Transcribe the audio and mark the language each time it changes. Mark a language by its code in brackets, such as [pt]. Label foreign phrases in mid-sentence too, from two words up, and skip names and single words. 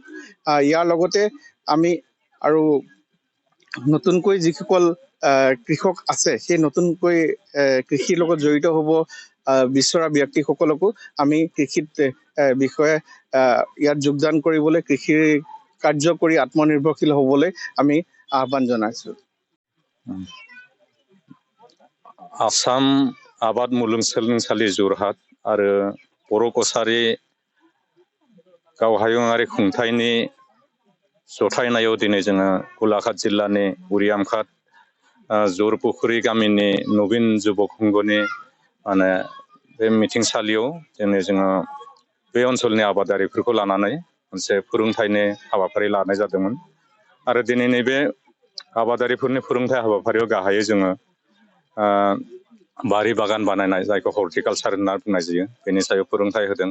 [as] ইয়াৰ লগতে আমি আৰু নতুনকৈ যিসকল কৃষক আছে সেই নতুনকৈ কৃষিৰ লগত জড়িত হ'ব বিচৰা ব্যক্তিসকলকো আমি কৃষিত বিষয়ে ইয়াত যোগদান কৰিবলৈ কৃষিৰ কাৰ্য কৰি আত্মনিৰ্ভৰশীল হ'বলৈ আমি আহ্বান জনাইছোঁ। [brx] आसाम आबाद मुलुगसोलोंसालि जरहाट आरो बर' कसारी गाव हायुङारि खुंथायनि जथायनायाव दिनै जोङो गलाघाट जिल्लानि उरियामघाट जरपुखुरी गामिनि नवीन युबक संघनि बे मिथिंसालियाव जोङो बे ओनसोलनि आबादारिफोरखौ लानानै मोनसे फोरोंथायनि हाबाफारि लानाय जादोंमोन आरो दिनै नैबे आबादारिफोरनि फोरोंथाय हाबाफारियाव गाहायै जोङो बारि बागान बानायनाय जायखौ हर्टिकालचार होनना बुंनाय जायो बेनि सायाव फोरोंथाय होदों।